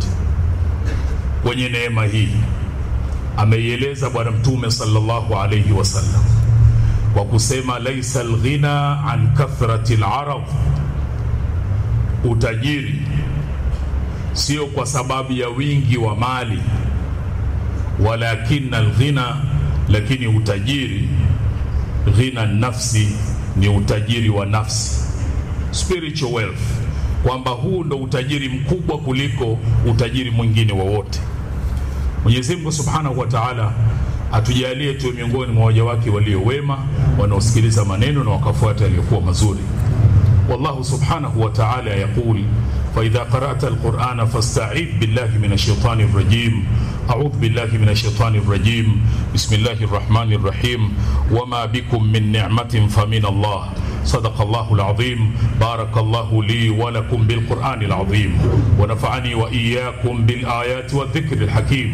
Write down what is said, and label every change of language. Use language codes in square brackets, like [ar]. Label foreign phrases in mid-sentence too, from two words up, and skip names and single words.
[sw] Kwenye neema hii ameieleza Bwana Mtume [ar] صلى الله عليه وسلم [sw] kwa kusema [ar] ليس الغنى عن كثرة العرض, [sw] utajiri sio kwa sababu ya wingi wa mali, [ar] ولكن الغنى, [sw] lakini utajiri, [ar] غنى نفس, [sw] ni utajiri wa nafsi, [en] spiritual wealth, [sw] kwamba huu ndo utajiri mkubwa kuliko utajiri mwingine wowote. Mwenyezi Mungu [ar] سبحانه وتعالى [sw] atujalie tu miongoni mwa waja wake walio wema, wanaosikiliza maneno na wakafuata yaliyokuwa mazuri. [ar] والله سبحانه وتعالى يقول فإذا قرأت القرآن فاستعذ بالله من الشيطان الرجيم. أعوذ بالله من الشيطان الرجيم. بسم الله الرحمن الرحيم. وما بكم من نعمة فمن الله. صدق الله العظيم. بارك الله لي ولكم بالقرآن العظيم ونفعني وإياكم بالآيات والذكر الحكيم.